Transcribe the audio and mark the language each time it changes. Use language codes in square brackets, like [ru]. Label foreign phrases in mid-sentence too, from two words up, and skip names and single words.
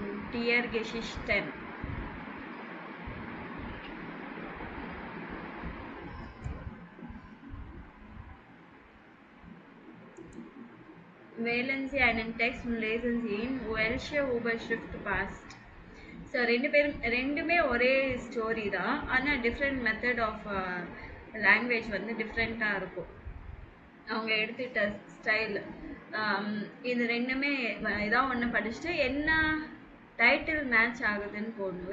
[de] Tiergeschichten. Wählen Sie einen Text und lesen Sie ihn. Welche Überschrift passt? [ta] ஸோ ரெண்டுமே ஒரே ஸ்டோரி தான், ஆனால் [en] different method of language [ta] வந்து டிஃப்ரெண்ட்டாக இருக்கும். அவங்க எடுத்துட்ட ஸ்டைல். இது ரெண்டுமே ஏதாவது ஒன்று படிச்சுட்டு என்ன [en] title match [ta] ஆகுதுன்னு போடணும்.